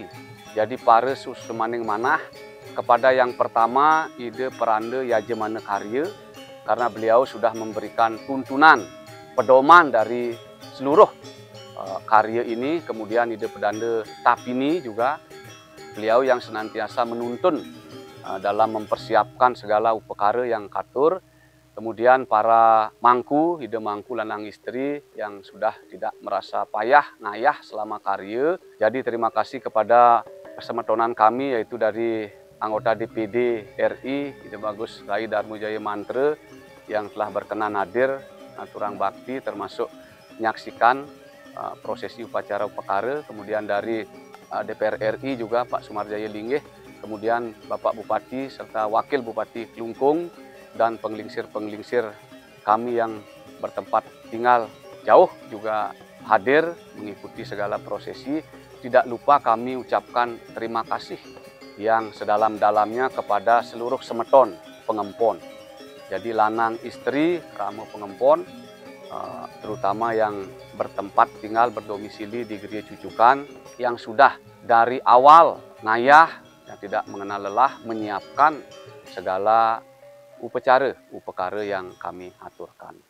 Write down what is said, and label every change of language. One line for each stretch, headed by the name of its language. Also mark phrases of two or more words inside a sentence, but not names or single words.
Indonesian: Jadi para
Balinese: susemaning manah
Indonesian: kepada yang pertama Ida Peranda Yajemana Karya, karena beliau sudah memberikan tuntunan, pedoman dari seluruh karya ini. Kemudian Ida Pedanda Tapini juga, beliau yang senantiasa menuntun dalam mempersiapkan segala upekara yang katur. Kemudian para mangku, Ida Mangku
Balinese: lanang istri
Indonesian: yang sudah tidak merasa payah ngayah selama karya. Jadi terima kasih kepada persemetonan kami, yaitu dari anggota DPD RI, Ida Bagus Rai Darmujaya Mantra, yang telah berkenan hadir
Balinese: turang bakti,
Indonesian: termasuk menyaksikan prosesi upacara upekara. Kemudian dari DPR RI juga Pak Sumarjaya Linggih, kemudian Bapak Bupati serta Wakil Bupati Klungkung, dan penglingsir-penglingsir kami yang bertempat tinggal jauh juga hadir mengikuti segala prosesi. Tidak lupa kami ucapkan terima kasih yang sedalam-dalamnya kepada seluruh
Balinese: semeton pengempon.
Indonesian: Jadi
Balinese: lanang istri
Indonesian: Ramo Pengempon, terutama yang bertempat tinggal berdomisili di Geria Cucukan, yang sudah dari awal ngayah, yang tidak mengenal lelah menyiapkan segala upekara yang kami atur.